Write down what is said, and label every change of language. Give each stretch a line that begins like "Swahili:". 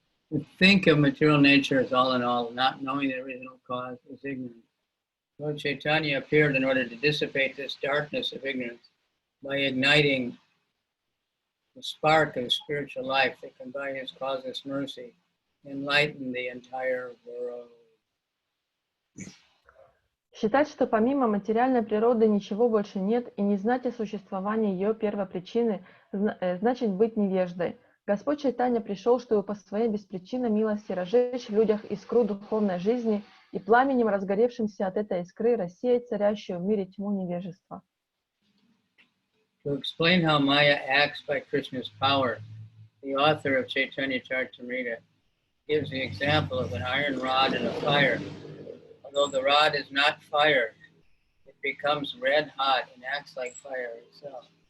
English: To think of material nature as all in all, not knowing the original cause, is ignorance. Lord Chaitanya appeared in order to dissipate this darkness of ignorance by igniting the spark of spiritual life that can, by His causeless mercy, enlighten the entire world.
Russian: Считать, что помимо материальной природы ничего больше нет, и не знать о существовании ее первопричины, значит быть невеждой. Господь Чайтанья пришел, чтобы по своей беспричинной милости разжечь в людях искру духовной жизни и пламенем, разгоревшимся от этой искры, рассеять царящую в мире тьму невежества.
English: To explain how Maya acts by Krishna's power, the author of Chайтанья-чаритамрита gives the example of an iron rod and a fire. Although the rod is not fire, it becomes red hot and acts like fire itself.